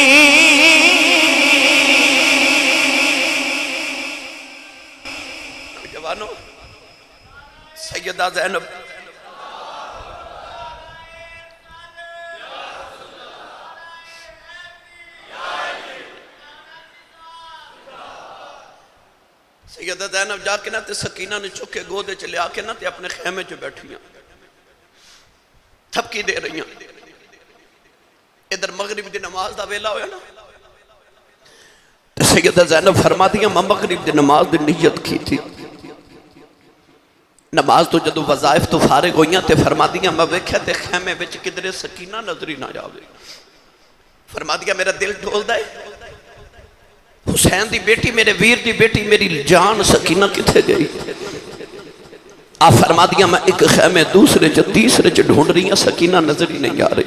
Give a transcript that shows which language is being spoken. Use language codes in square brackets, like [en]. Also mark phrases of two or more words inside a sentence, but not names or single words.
[pa] جوانو سیدہ زینب سیدہ زینب جا کے نہ تے سکینہ نے چکے گودے چلے آ کے نہ تے اپنے خیمے جو بیٹھیاں تھپکی دے رہی ہیں۔ ادھر مغرب دی نماز دا ویلا ہویا نا، سیدہ زینب فرما دیا میں مغرب دی نماز دی نیت کی تھی، نماز تو جدو وظائف تو فارغ ہوئیاں تے فرما دیا میں ویکھیا تے خیمے وچ کدھرے سکینہ نظری نہ جاوے۔ فرما دیا میرا دل ڈھول دے، حسین دی بیٹی میرے ویر دی بیٹی میری جان سکینہ کتھے گئی؟ آپ فرما دیا میں ایک خیمے دوسرے چ تیسرے چ ڈھونڈ رہی ہیں، سکینہ نظری نہیں آ رہی۔